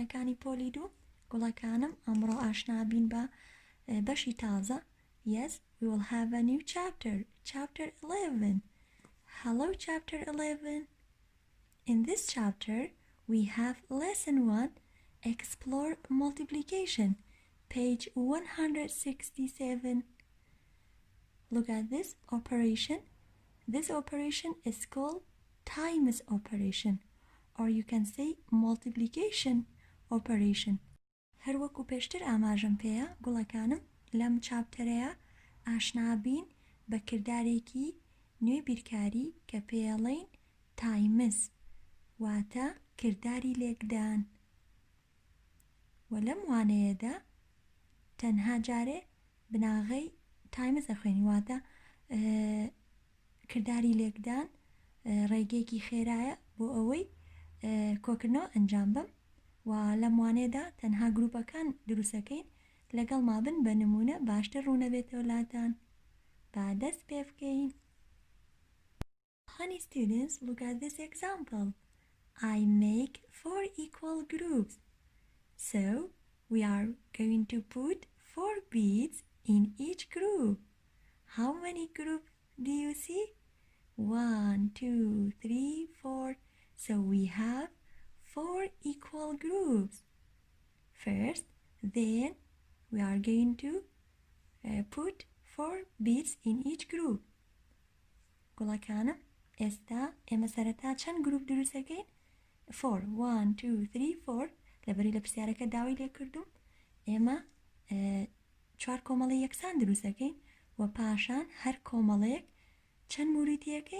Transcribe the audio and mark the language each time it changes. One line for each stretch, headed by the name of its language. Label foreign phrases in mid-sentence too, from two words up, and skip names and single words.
Central Kurdish: وانەی پۆلی 2 گوڵەکانم ئەمڕۆ ئاشنابین بە بەشی تازە.
English: Yes, we will have a new chapter, chapter 11. Hello, chapter 11. In this chapter, we have lesson 1, explore multiplication, page 167. Look at this operation. This operation is called times operation, or you can say multiplication operation.
Central Kurdish: هەر وەکو پێشتر ئاماژەم پێیە گوڵەکانم لەم چاپتەرەیە ئاشنابین بە کردارێکی نوێی بیرکاری کە پێڵێن تایمز، واتە کرداری لێکدان. و لەم وانەیەدا تەنها جارێ بناغەی تایمز دەخوێنی، واتە کرداری لێکدان ڕێگەیەکی خێرایە بۆ ئەوەی کۆکردنەوە ئەنجام بم. و لەم وانەیەدا تەنها گروپەکان دروستەکەین لەگەڵ مابن بە نمونە باشتر ڕوونەبێتەوە لاتان. با دەست پێ بکەین.
English: Honey students, look at this example. I make 4 equal groups. So we are going to put 4 beads in each group. How many groups do you see? 1, 2, 3, 4. So we have 4 equal groups. First, then we are going to put 4 beads in each group.
Central Kurdish: گوڵەکانم ئێستا ئێمە سەرەتا چەند گروپ دروستەکەین؟ 4. 1, 2, 3, 4. لەبەری لە پرسیارەکە داوای لێ کردوم ئێمە 4 کۆمەڵی یەکسان دروستەکەین و پاشان هەر کۆمەڵەیەک چەند موریتیەکەین؟